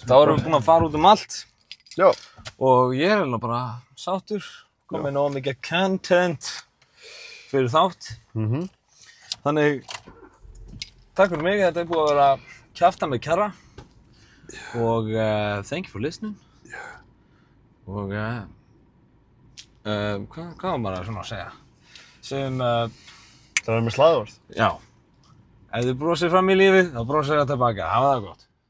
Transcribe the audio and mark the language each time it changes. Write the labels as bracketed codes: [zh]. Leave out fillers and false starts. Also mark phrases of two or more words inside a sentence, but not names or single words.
[is] Þá erum við búin að fara út um allt. Já. Og ég er eiginlega bara sáttur. Komið nóg mikið content fyrir þátt. Þannig, takk fyrir mig. Þetta er búið að vera kjafta með kjarra. Og [en] thank you for listening. [is] Og hvað var maður svona að segja? Segjum, Það er með slagorð. já. Ef þið brosir fram í lífið, þá brosir það tilbaka. Hafa það gott.